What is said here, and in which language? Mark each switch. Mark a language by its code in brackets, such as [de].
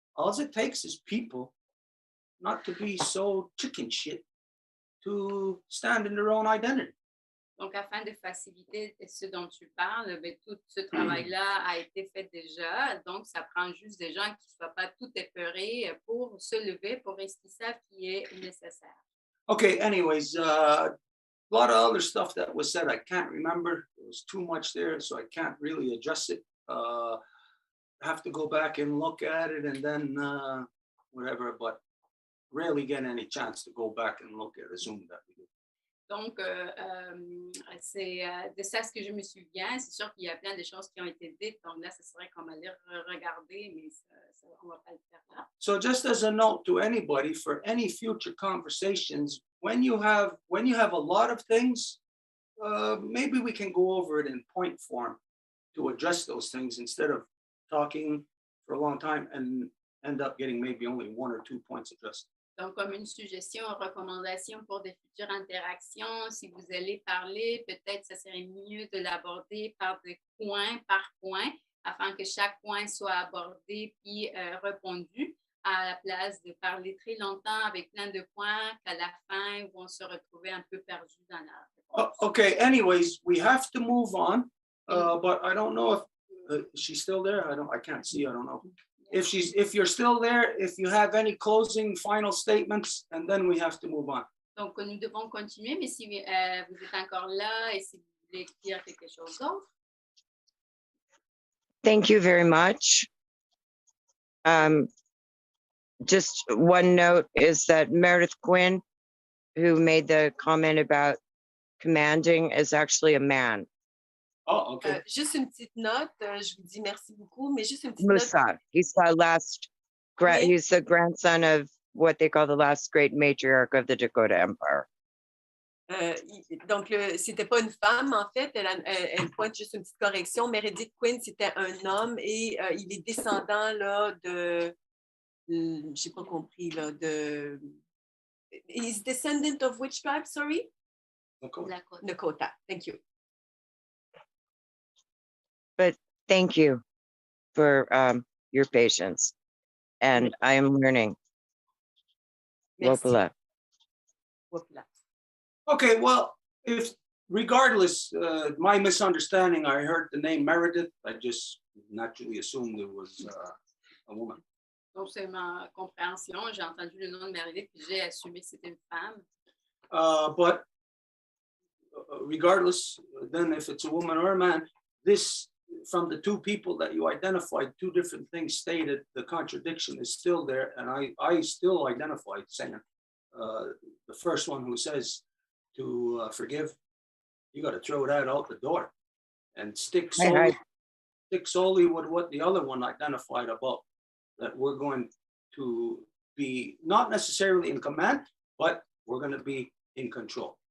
[en] All it takes is people not to be so chicken shit to stand in their own identity. [fr] Donc, afin de faciliter ce dont tu parles, ben, tout ce travail-là a été fait déjà. Donc, ça prend juste des gens qui ne soient pas tout épeurés pour se lever, pour ce qu'ils savent qui est nécessaire. [en] Okay, anyways, a lot of other stuff that was said, I can't remember. There was too much there, so I can't really address it. I have to go back and look at it and then whatever, but rarely get any chance to go back and look at a Zoom that we do. [fr] Donc, c'est de ça ce que je me souviens. C'est sûr qu'il y a plein de choses qui ont été dites. Donc là, ce serait comme aller regarder, mais on ne va pas le faire là. [en] So just as a note to anybody for any future conversations, when you have a lot of things, maybe we can go over it in point form to address those things instead of talking for a long time and end up getting maybe only 1 or 2 points addressed. [fr] Donc, comme une suggestion, recommandation pour des futures interactions, si vous allez parler, peut-être ça serait mieux de l'aborder par point, afin que chaque point soit abordé puis répondu, à la place de parler très longtemps avec plein de points qu'à la fin, ils vont se retrouver un peu perdus dans la réponse. [en] Okay, anyways, we have to move on, but I don't know if she's still there. I can't see, I don't know. If you're still there, if you have any closing final statements, and then we have to move on. [fr] Donc, nous devons continuer, mais si vous êtes encore là et si vous voulez dire quelque chose d'autre? [en] Thank you very much. Just one note is that Meredith Quinn, who made the comment about commanding, is actually a man. Oh, okay. [fr] Juste une petite note, je vous dis merci beaucoup, mais juste une petite note. [en] Musa, he's he's the grandson of what they call the last great matriarch of the Dakota Empire. [fr] Donc, c'était pas une femme, en fait. Elle pointe juste une petite correction. Meredith Quinn, c'était un homme et il est descendant là, de. J'ai pas compris. Là, de. [en] He's descendant of which tribe, sorry? Dakota. Thank you. But thank you for your patience. And I am learning. [fr] Merci. [dak] Wopala. Wopala. [en] Okay, well, if regardless, my misunderstanding, I heard the name Meredith. I just naturally assumed it was a woman. [fr] Donc, c'est ma compréhension. J'ai entendu le nom de Meredith, puis j'ai assumé que c'était une femme. [en] But regardless, then if it's a woman or a man, this, from the two people that you identified, two different things stated, the contradiction is still there. And I still identified saying, the first one who says to forgive, you got to throw that out the door and stick solely with what the other one identified about, that we're going to be not necessarily in command, but we're going to be in control.